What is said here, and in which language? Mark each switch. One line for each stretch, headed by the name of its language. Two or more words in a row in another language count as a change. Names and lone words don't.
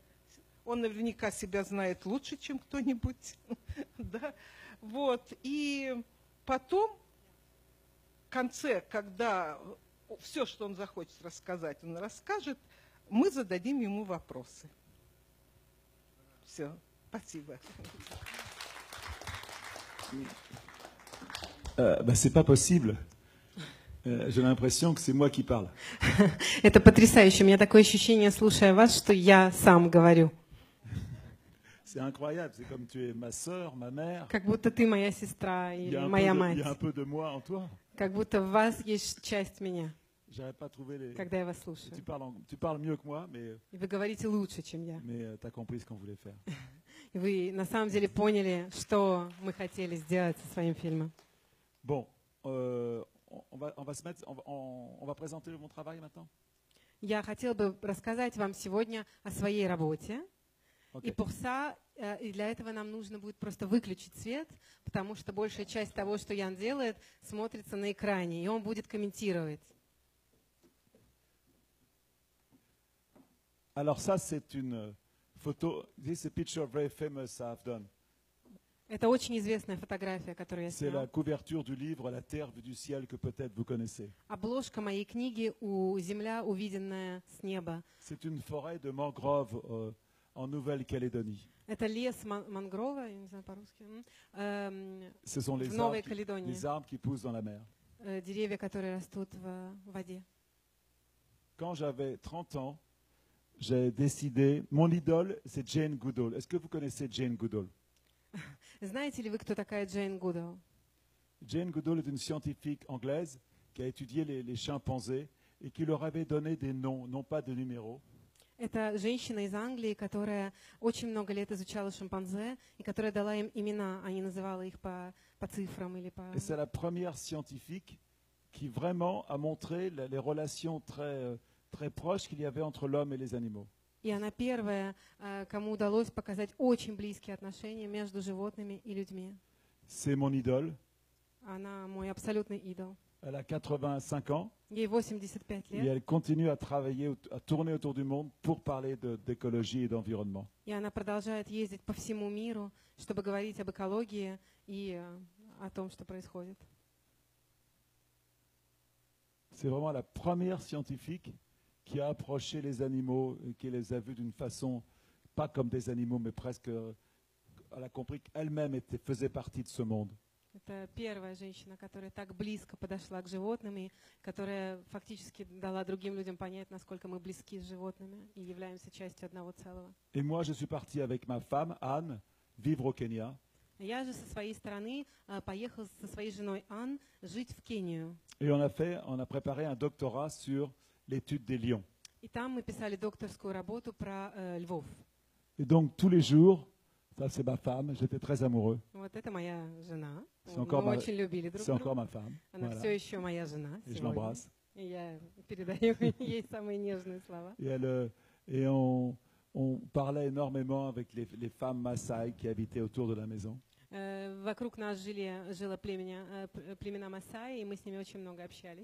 Russian: Он наверняка себя знает лучше, чем кто-нибудь. Да? Вот. И потом, в конце, когда все, что он захочет рассказать, он расскажет, мы зададим ему вопросы. Все. Спасибо.
French: C'est pas possible. J'ai l'impression que c'est moi qui parle.
Russian: Это потрясающе. У меня такое ощущение, слушая вас, что я сам говорю.
French: C'est incroyable. C'est comme tu es ma sœur, ma mère.
Russian: Как будто ты моя сестра или моя мать.
French: Il y a un peu de moi en toi.
Russian: Как будто в вас есть часть меня.
French: J'arrive pas à trouver les.
Russian: Когда я вас слушаю.
French: Tu parles mieux que moi, mais.
Russian: И вы говорите лучше, чем я.
French: Mais t'as compris ce qu'on voulait faire.
Russian: И вы на самом деле поняли, что мы хотели сделать со своим фильмом.
French: Bon, on va présenter mon travail maintenant.
Russian: Я хотела бы рассказать вам сегодня о своей работе. Okay. И
French: pour ça,
Russian: и для этого нам нужно будет просто выключить свет, потому что большая часть того, что Ян делает, смотрится на экране, и он будет комментировать.
French: Alors ça, c'est une photo.
English: This is a picture very famous I've done.
Russian: Это очень известная фотография, которую я
French: C'est
Russian: сняла.
French: la couverture du livre La Terre vue du ciel que peut-être vous connaissez.
Russian: Обложка моей книги «Земля, увиденная с неба».
French: C'est une forêt de mangroves en Nouvelle-Calédonie.
Russian: Это лес мангрова, я не знаю по-русски,
French: Ce sont
Russian: в Новой Каледонии.
French: les arbres qui poussent dans la mer.
Russian: Деревья, которые растут в воде.
French: Quand j'avais 30 ans, j'ai décidé. Mon idole, c'est Jane Goodall. Est-ce que vous connaissez Jane Goodall?
Russian: Знаете ли вы, кто такая Джейн Гудал?
French: Jane Goodall est une scientifique anglaise qui a étudié les chimpanzés et qui leur avait donné des noms, non pas de numéros.
Russian: Это женщина из Англии, которая очень много лет изучала шимпанзе и которая дала им имена, а не называла их по цифрам или по...
French: Et c'est la première scientifique qui vraiment a montré les relations très proches qu'il y avait entre l'homme et les animaux.
Russian: И она первая, кому удалось показать очень близкие отношения между животными и людьми.
French: C'est mon idole.
Russian: Она мой абсолютный идол.
French: Elle a 85 ans.
Russian: Ей 85
French: Et
Russian: лет.
French: elle continue à travailler, à tourner autour du monde pour parler d'écologie et d'environnement.
Russian: И она продолжает ездить по всему миру, чтобы говорить об экологии и о том, что происходит.
French: C'est vraiment la première scientifique qui a approché les animaux et qui les a vus d'une façon, pas comme des animaux, mais presque, elle a compris qu'elle-même faisait partie de ce monde.
Russian: Это первая женщина, которая так близко подошла к животным и которая фактически дала другим людям понять, насколько мы близки с животными и являемся частью одного целого.
French: Et moi, je suis parti avec ma femme, Anne, vivre au Kenya.
Russian: Я же со своей стороны поехал со своей женой Ан жить в Кению.
French: Et on a préparé un doctorat sur l'étude des lions.
Russian: И там мы писали докторскую работу про львов.
French: Et donc, tous les jours, ça c'est ma femme, j'étais très amoureux.
Russian: Вот это моя жена.
French: C'est
Russian: Мы
French: encore,
Russian: очень любили друг
French: c'est encore
Russian: друга.
French: ma femme.
Russian: Она
French: Voilà.
Russian: все еще моя жена
French: Et je
Russian: сегодня.
French: l'embrasse.
Russian: И я передаю ей самые нежные слова.
French: Et on parlait énormément avec les femmes Maasai qui habitaient autour de la maison.
Russian: Вокруг нас жило племена Масаи, и мы с ними очень много общались.